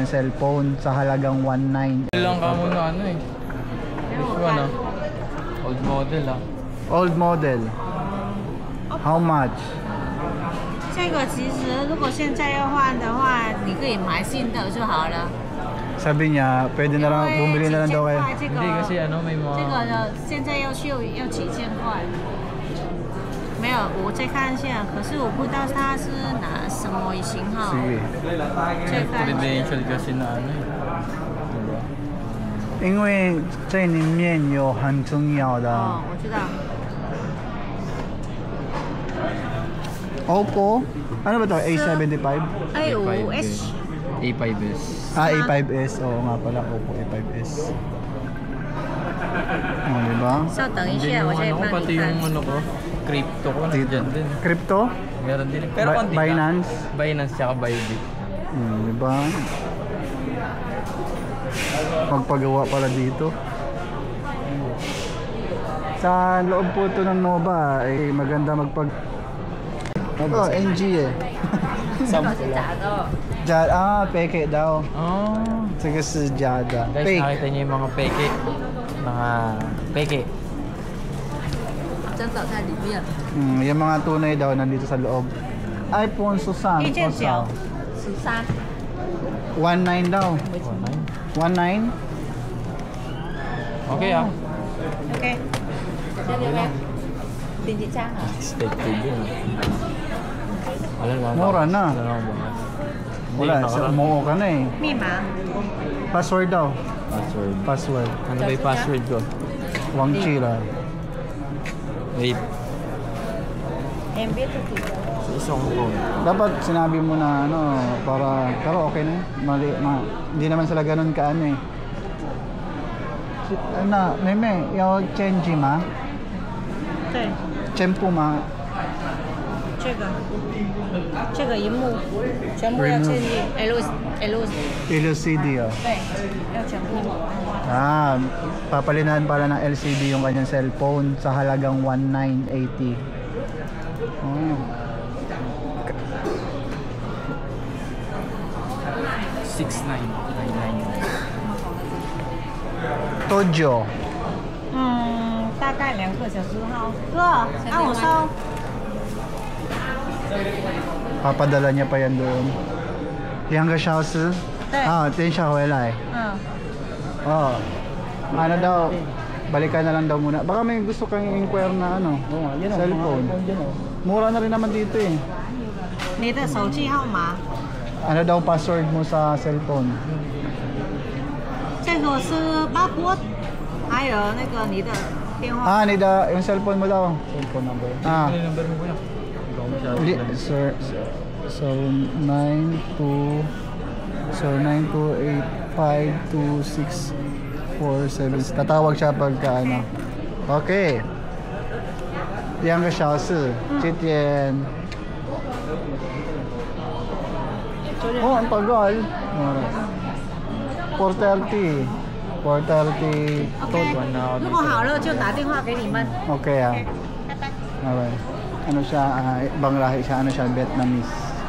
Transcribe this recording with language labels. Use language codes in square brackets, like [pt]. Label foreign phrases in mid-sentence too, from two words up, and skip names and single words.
[tl] cellphone sa halagang 19. Ilang ka muna ano eh. [en] This one ah. Old model ah. Old model. How much? [zh] 这个其实如果现在要换的话，你可以买新的就好了。 [tl] Sabi niya, pwede na lang, bumili na lang daw kayo. Hindi kasi ano, may mga... [zh] 这个的现在要几千块。没有，我再看一下，可是我不知道它是哪什么型号。 [tl] Sige. [zh] 再看。 [tl] Credential kasi na ano eh. Diba? [zh] 因为这里面有很重要的。哦，我知道。 [tl] Oppo? Ano ba to? A75? A5S。 A5S. Ah, A5S. Oo nga pala, Oppo A5S. Oh, diba? [zh] 稍等一 [tl] Hindi [zh] 下， [tl] yung [zh] 我再 [tl] ano ko, [zh] 帮 [tl] pati [zh] 你 [tl] yung [zh] 看。 [tl] ano ko, crypto ko, nandiyan din. Crypto? Meron din. Pero konti lang. Binance? Binance tsaka Bybit. Diba? Magpagawa pala dito. Sa loob po ito ng Nova, eh, maganda Oh, NG eh. Sample lang. Peke daw. Oh. Sige si Jada. Guys, Fake. nakita niyo yung mga peke. Mga peke. Yung mga tunay daw nandito sa loob. iPhone Susan. [zh] 一件小13。 [tl] 19 daw. 19? Okay ah. [zh] OK。这里面第几张啊？ [tl] Steak yun. Alam mo, Mura na. Alam mo ba? Wala, umuo ka na eh. [zh] 密码。 [tl] Password daw. Password. Password. Ano ba yung password ko? Wang Chi lang. Wait. [zh] MB 自己的。 [tl] Sa isang phone. Dapat sinabi mo na ano, pero okay na. Hindi naman sila ganun ka ano eh. Ano, meme, yung chenji ma? [zh] 对， [tl] Chempo ma? [zh] 这个荧幕全部要建立 [tl] LCD oh. [zh] 对，要全部。 [tl] Papalinan pala ng LCD yung kanyang cellphone sa halagang 1980. Oh. 6999. Tojo. [zh] 大概2个小时后。哥，按我收。 [tl] Papadala niya pa yan doon. [zh] 2 个小时? 对。等一下回来. 嗯。 [tl] Ano daw, balikan na lang daw muna. Baka may gusto kang inquire na ano, cellphone. Mura na rin naman dito eh. [zh] 你的手机号码？ [tl] Ano daw password mo sa cellphone? [zh] 这个是password，还有那个你的电话。 [tl] Nida, yung cellphone mo daw. Cellphone number. Ah. Ano yung number mo kuya? Ikaw masyado. Sir, so 92852647. Tatawag siya pagka ano. [zh] Okay. 2个小时，这点。 [tl] Oh, ang tagal. 4:30. 4:30. [zh] 如果好了就打电话给你们。 [tl] Okay ah. [zh] 拜拜。 [tl] Okay. Ano siya, ibang lahi siya, ano siya, Vietnamese.